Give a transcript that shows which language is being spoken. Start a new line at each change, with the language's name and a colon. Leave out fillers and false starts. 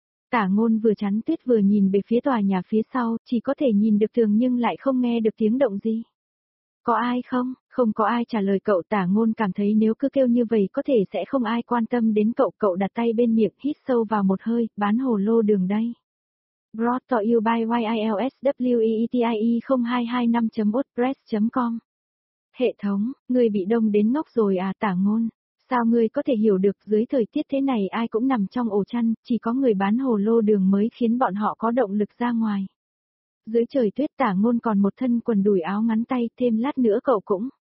Vietnamese: Tả Ngôn vừa chắn tuyết vừa nhìn về phía tòa nhà phía sau, chỉ có thể nhìn được tường nhưng lại không nghe được tiếng động gì. Có ai không? Không có ai trả lời cậu. Tả Ngôn cảm thấy nếu cứ kêu như vậy có thể sẽ không ai quan tâm đến cậu. Cậu đặt tay bên miệng, hít sâu vào một hơi, bán hồ lô đường đây.
English: Brought to you by YILSWEETIE0225.wordpress.com.
Vietnamese: Hệ thống, người bị đông đến ngốc rồi à? Tả Ngôn, sao người có thể hiểu được, dưới thời tiết thế này ai cũng nằm trong ổ chăn, chỉ có người bán hồ lô đường mới khiến bọn họ có động lực ra ngoài. Dưới trời tuyết, Tả Ngôn còn một thân quần đùi áo ngắn tay, thêm lát nữa cậu cũng